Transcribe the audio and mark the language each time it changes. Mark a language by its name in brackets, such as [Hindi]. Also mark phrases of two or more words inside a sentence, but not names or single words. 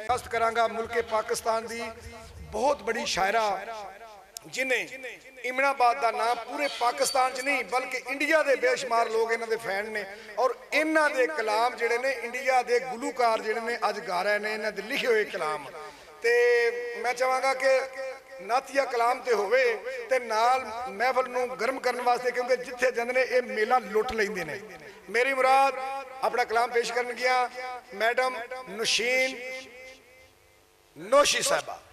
[Punjabi] قصد کرانگا ملک پاکستان دی بہت بڑی شاعرہ جنہیں امن آباد دا نام پورے پاکستان چ نہیں بلکہ انڈیا دے بے شمار لوگ انہاں دے فین نے، اور انہاں دے کلام جڑے نے انڈیا دے گلوکار جڑے نے اج گا رہے نے انہاں دے لکھے ہوئے کلام۔ تے میں چاہاں گا کہ نعتیہ کلام تے ہوئے تے نال محفل نو گرم کرنے واسطے، کیونکہ جتھے جاندے نے اے میلہ لٹ لیندے نے۔ میری مراد اپنا کلام پیش کرن گیا میڈم نوشین نوشی صاحبہ۔